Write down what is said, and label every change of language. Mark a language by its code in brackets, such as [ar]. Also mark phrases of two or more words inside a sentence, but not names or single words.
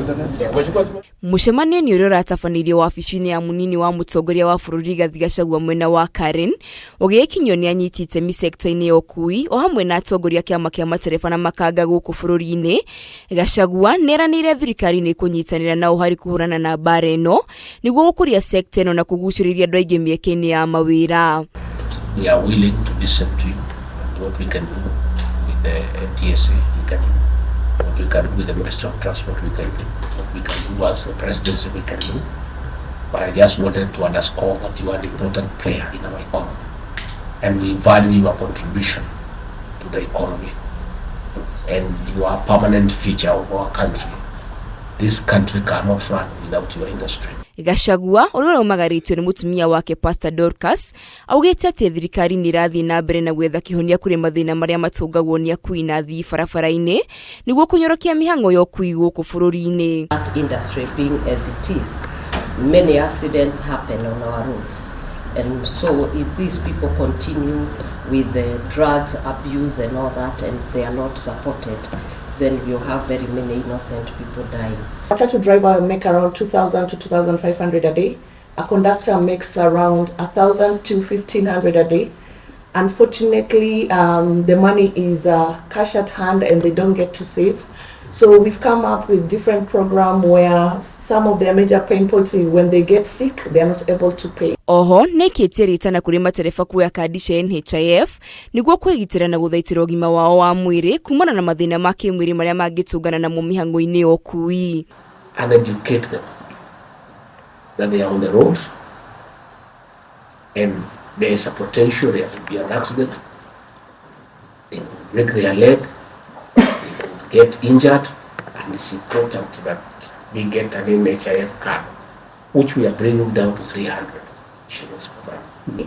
[ki] Mũcemanio-inĩ ũrĩa ũratabanĩirio wabici-inĩ ya munini wa mũtongoria wa bũrũri Rigathi GACHAGUA mwena wa Karen, ũgĩkinyio nĩ anyiti itemi sekta-inĩ ya ukui o hamwe na atongoria kĩama kĩa matereba na makanga gũkũ bũrũri-inĩ. GACHAGUA nĩeranĩire thirikari nĩ kũnyitanĩra nao harĩ kũhũrana na mbara ĩno nĩguo gũkũria sekta ĩno na kũgucĩrĩria andũ aingĩ mĩeke-inĩ ya mawĩra. [en] We are willing to listen to you, what we can do with the NTSA, we can do what we can do with the Ministry of Transport, we can do what we can do as the presidency, we can do. But I just wanted to underscore that you are an important player in our economy, and we value your contribution to the economy, and you are a permanent feature of our country. This country cannot run without your industry. [ki] GACHAGUA ũrĩa ũmagarĩtio nĩ mũtumia wake Pastor Dorcas augĩte atĩ thirikari nĩ irathiĩ na mbere na gwetha kĩhonia kũrĩ mathĩna marĩa matũngagwo nĩ akui na athii barabara-inĩ nĩguo kũnyorokia mĩhang'o ya ũkui gũkũ bũrũri-inĩ. [en] That industry being as it is, many accidents happen on our roads, and so if these people continue with the drugs abuse and all that and they are not supported, then you have very many innocent people dying. A taxi driver makes around 2,000 to 2,500 a day. A conductor makes around 1,000 to 1,500 a day. Unfortunately, the money is cash at hand and they don't get to save. So we've come up with different programs where some of their major pain points is when they get sick, they are not able to pay. [ki] Oho, nĩkĩtie ritana kũrĩ matereba kuoya kandi cia NHIF nĩguo kwĩgitĩra na gũthaitĩra ũgima wao wa mwĩrĩ kumana na mathĩna ma kĩmwĩrĩ marĩa mangĩtũngana namo mĩhang'o-inĩ ya ũkui. [en] And educate them that they are on the road and there is a potential there could be an accident, they could break their leg, get injured, and it's important that they get an NHIF card, which we are bringing down to 300 shillings per month.